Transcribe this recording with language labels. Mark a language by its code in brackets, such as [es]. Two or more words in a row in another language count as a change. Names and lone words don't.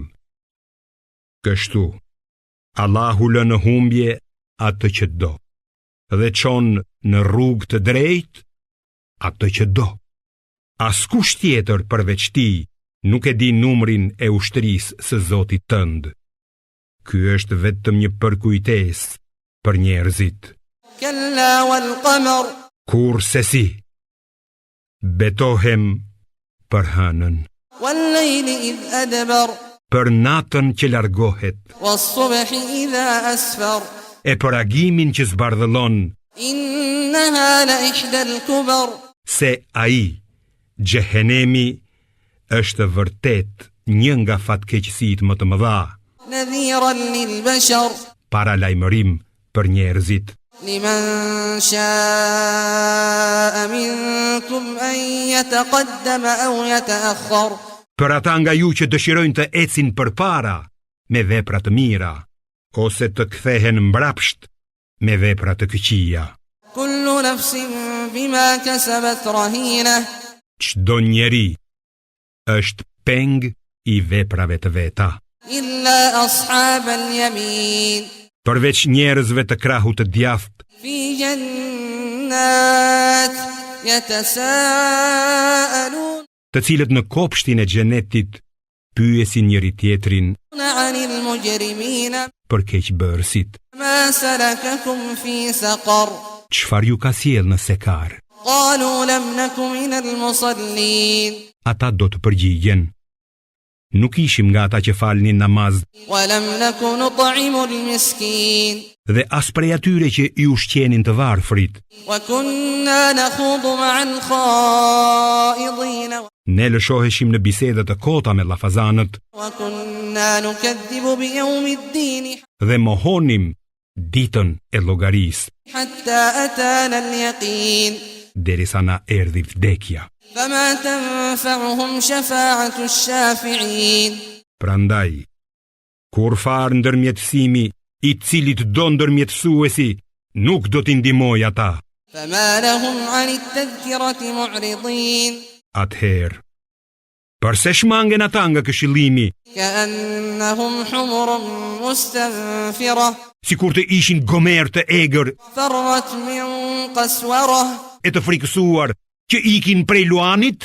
[sq] Kështu, Allahu lë në humbje atë që do, dhe çon në rrugë të drejtë atë që do. Askush tjetër përveç ti nuk e di numrin e ushtrisë së Zotit tënd. Ky është vetëm një përkujtesë për njerëzit. [ar] كلا والقمر. [sq] Kurse si, betohem për hënën, [ar] والليل إذ أدبر. [sq] për natën që largohet, [ar] والصبح إذا أسفر. [sq] e për agimin që zbardhëllon, [ar] إنها لإحدى الكبر. [sq] se ai, Gjehenemi, është vërtet një nga fatkeqësitë më të mëdha, [ar] نذيرا للبشر. [sq] para lajmërim për njerëzit. [ar] لمن شاء منكم أن يتقدم أو يتأخر. [sq] Për ata nga ju që dëshirojnë të ecin përpara me vepra të mira, ose të kthehen mbrapsht me vepra të këqija. [ar] كل نفس بما كسبت رهينة. [sq] Çdo njeri është peng i veprave të veta, [ar] إلا أصحاب اليمين. [sq] përveç njerëzve të krahut të djathtë, [ar] في جنات يتساءلون [sq] të cilët në kopshtin e xhenetit pyesin njëri tjetrin [ar] عن المجرمين. [sq] për keqbërësit. [ar] ما سلككم في سقر. [sq] Çfarë ju ka sjell në sekar? [ar] قالوا لم نك من المصلين. [sq] Ata do të përgjigjen: nuk ishim nga ata që falnin namaz, [ar] ولم نك نطعم المسكين. [sq] dhe as prej atyre që i ushqenin të varfrit. [ar] وكنا نخوض مع الخائضين. [sq] Ne lëshoheshim në biseda të kota me llafazanët [ar] وكنا نكذب بيوم الدين [sq] dhe mohonim ditën e llogarisë, [ar] حتى أتانا اليقين. [sq] derisa na erdhi vdekja. [ar] فما تنفعهم شفاعة الشافعين. [sq] Prandaj, kur far ndërmjetësimi i cilit do ndërmjetësuesi nuk do t'i ndihmoj ata. [ar] فما لهم عن التذكرة معرضين. [sq] Atëherë, përse shmangen ata nga këshillimi, [ar] كأنهم حمر مستنفرة. [sq] sikur të ishin gomer të egër [ar] فرت من قسورة. [sq] e të frikësuar që ikin prej luanit?